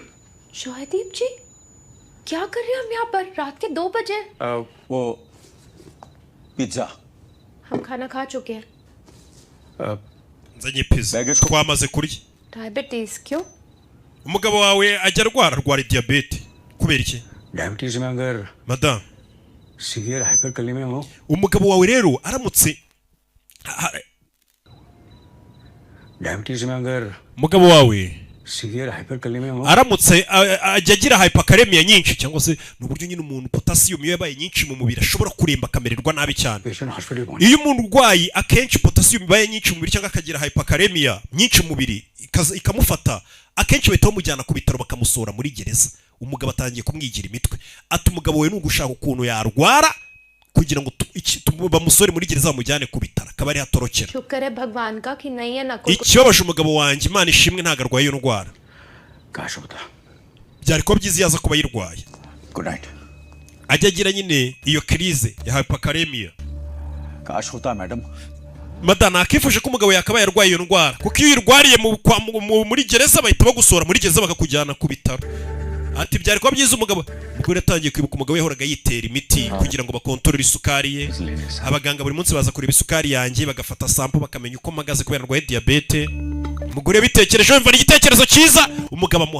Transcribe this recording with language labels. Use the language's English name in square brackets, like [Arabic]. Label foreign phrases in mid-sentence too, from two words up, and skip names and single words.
[Hindi] शोहदीप जी क्या कर रहे हैं हम यहाँ पर रात के 2 बजे वो पिज्जा हम खाना खा चुके हैं [Kinyarwanda] nzanye pizza twamaze kurya [Hindi] डायबिटीज क्यों [Kinyarwanda] umugabo wawe ajya arwara diabete kubera iki [Hindi] डायबिटीज में अगर [Kinyarwanda] madam [English] severe hyperkalemia हो [Kinyarwanda] umugabo wawe rero aramutse [Hindi] डायबिटीज में अगर [Kinyarwanda] umugabo wawe [English] severe hyperkalemia हो [Kinyarwanda] aramutse ajya agira hyperkalemia nyinshi cyangwa se n'uburyo nyine umuntu potassium iyo yabaye nyinshi mu mubiri ashobora kuremba akamererwa nabi cyane iyo umuntu urwayi akenshi potassium ibaye nyinshi mu mubiri cyangwa akagira hyperkalemia nyinshi mu mubiri ikamufata akenshi bahita bamujyana ku bitaro bakamusora muri gereza umugabo atangiye kumwigira imitwe ati umugabo we n'ugushaka ukuntu yarwara kugira ngo bamusore muri gereza bamujyane ku bitaro akaba ari hatorokera [Hindi] शुक्र है भगवान का कि नहीं है ना कोई [Kinyarwanda] ikibabaje umugabo wanjye Imana ishimwe ntago arwaye iyo ndwara [Hindi] काश होता [Kinyarwanda] byari kuba byiza yaza kuba yirwaye [English] good night [Kinyarwanda] ajya agira nyine iyo crise ya hyperkalemia [Hindi] काश होता मैडम [Kinyarwanda] madana akifuje ko umugabo yakabaye arwaye iyo ndwara kuko iyo irwariye muri gereza bahita bagusora muri gereza bakakujyana ku bitaro ati byari kuba byiza umugabo yatangiye kwibuka umugabo yahoraga yitera imiti kugira ngo bakontorore isukari ye abaganga buri munsi baza kureba isukari yanjye bagafata sample bakamenya uko mpagaze kubera ndwaye diabete umugore bitekereje wumva igitekerezo cyiza umugabo